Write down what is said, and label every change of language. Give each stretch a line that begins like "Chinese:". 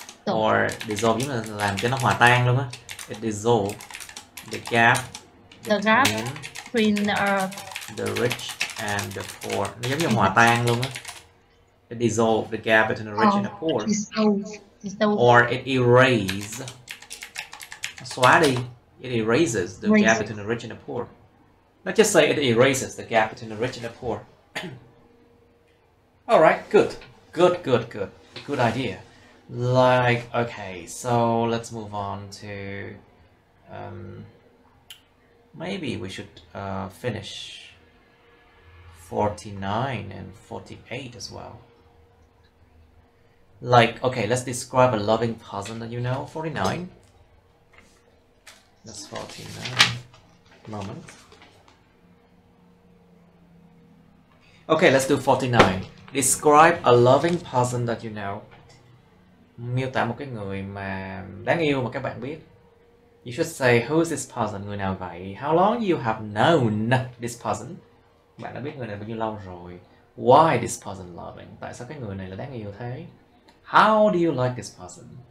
English: Or dissolve
Vietnamese: giống là làm cho nó hòa tan luôn á.
English: It dissolved the gap between the rich and the poor.
Vietnamese: Nó giống như hòa tan luôn á.
English: It dissolved the gap between the rich and the poor. Dissolve. Or it erase.
Vietnamese: Xóa đi.
English: It erases the gap between the rich and the poor. Not just say it erases the gap between the rich and the poor. Alright, good. Good idea. Like, okay, so let's move on to maybe we should finish 49 and 48 as well. Like, okay, let's describe a loving person that you know. 49. That's 49. Moment. Okay, let's do 49. Describe a loving person that you know.
Vietnamese: Miêu tả một cái người mà đáng yêu mà các bạn biết.
English: You should say, who is this person?
Vietnamese: Người nào vậy?
English: How long you have known this person?
Vietnamese: Bạn đã biết người này bao nhiêu lâu rồi?
English: Why this person loving?
Vietnamese: Tại sao cái người này là đáng yêu thế?
English: How do you like this person?